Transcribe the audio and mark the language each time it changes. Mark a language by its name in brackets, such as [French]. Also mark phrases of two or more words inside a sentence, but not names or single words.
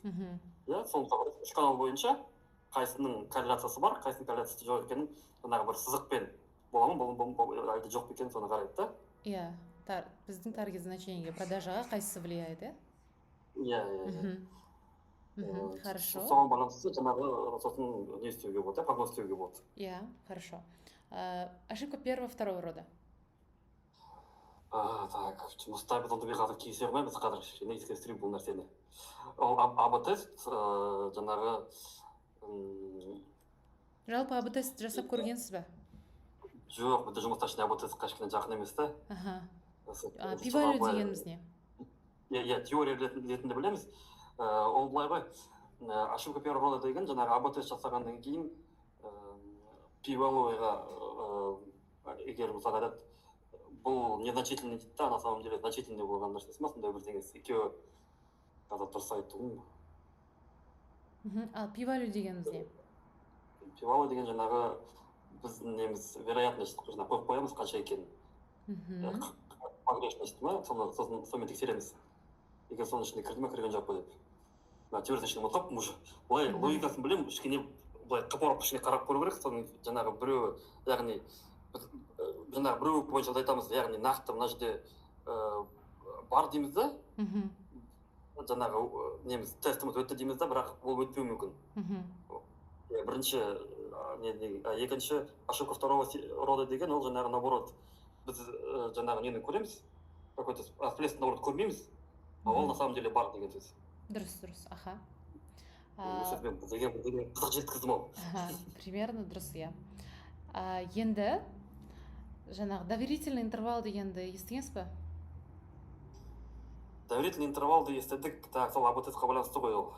[Kazakh] Сол үш канал бойынша қайсының корреляциясы бар, қайсының корреляциясы жоқ екенін жаңағы бір сызықпен бола ма, әлде жоқ екенін соны қарайды да? Иә, біздің [Russian] таргет значениеге, [Kazakh] продажаға қайсысы влияет, иә? [Russian] Хорошо. [Kazakh] Соған байланысты жаңағы сосын не істеуге болады, прогноз істеуге болады. Иә, [Russian] хорошо. Ошибка первого, второго рода. Так, [Kazakh] жұмыста біз онда қазір кесе алмаймыз, қазір кішкене ескестірейік бұл нәрсені. Ол АБ-тест жаңағы жалпы АБ-тест жасап көргенсіз бе? Жоқ, бізде жұмыста ішінде АБ-тест кішкене жақын емес та. P-value дегеніміз не? Иә, теория ретінде білеміз. Ол былай ғой, [Russian] ошибка первого рода [Kazakh] деген жаңағы АБ-тест жасағаннан кейін P-value-ға егер мысалға айтады, бұл незначительный дейді да, [Russian] на самом деле значительный [Kazakh] болған нәрсесі ма, сондай бірдеңесі екеуі қазір дұрыс айтуым. Ал P-value дегеніміз не? P-value деген жаңағы біздің неміз вероятность қойып қоямыз қанша екенін. Погрешность ма, сонымен тексереміз. Егер соның ішінде кірді ме, кірген жоқ па деп. Теориясын ішінде ұмытып, уже былай логикасын білемін, кішкене былай қапарып кішкене қарап көру керек, соның жаңағы біреуі, яғни жаңағы біреу бойынша айтамыз, яғни нақты мына жерде бар дейміз да, жаңағы неміз тестіміз өтті дейміз да, бірақ ол өтпеуі мүмкін. Бірінші, екінші [Russian] ошибка второго рода [Kazakh] деген ол жаңағы наоборот, біз жаңағы нені көреміз, [Russian] какой-то всплеск наоборот [Kazakh] көрмейміз, ол [Russian] на самом деле [Kazakh] бар деген сөз. Дұрыс, аха. Деген қызық жеткіздім ол. Примерно дұрыс, иә. Енді жаңағы [Russian] доверительный интервал [Kazakh] дегенді естігенсіз бе? [Russian] Доверительный интервалды [Kazakh] естідік, сол АБ-тестқа байланысты ғой ол.